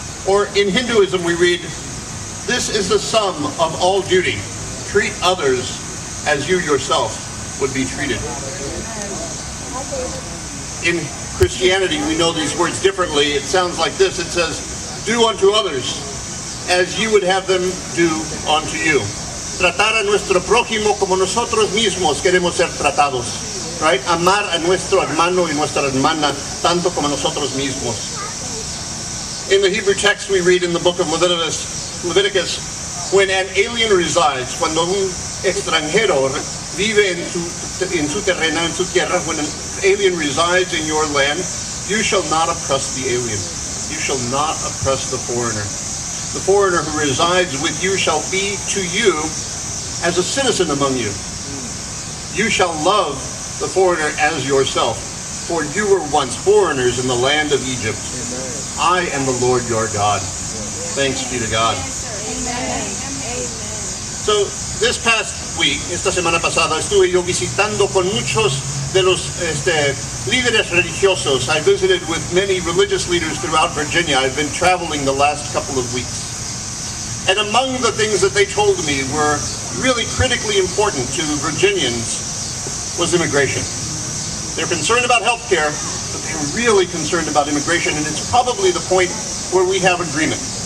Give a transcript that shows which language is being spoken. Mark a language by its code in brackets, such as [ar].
[en] Or in Hinduism, we read, "This is the sum of all duty. Treat others as you yourself would be treated." In Christianity, we know these words differently. It sounds like this. It says, "Do unto others as you would have them do unto you." [es] Tratar a nuestro prójimo como nosotros mismos queremos ser tratados. Right? Amar a nuestro hermano y nuestra hermana tanto como nosotros mismos. [en] In the Hebrew text, we read in the book of Leviticus, when an alien resides, [es] cuando un extranjero vive en su terreno, en su tierra, [en] when an alien resides in your land, you shall not oppress the alien. You shall not oppress the foreigner. The foreigner who resides with you shall be to you as a citizen among you. You shall love the foreigner as yourself, for you were once foreigners in the land of Egypt. I am the Lord your God. Thanks be to God. So this past week, [es] esta semana pasada, estuve yo visitando con muchos de los líderes religiosos. [en] I visited with many religious leaders throughout Virginia. I've been traveling the last couple of weeks. And among the things that they told me were really critically important to Virginians was immigration. They're concerned about health care, but they're really concerned about immigration, and it's probably the point where we have agreement.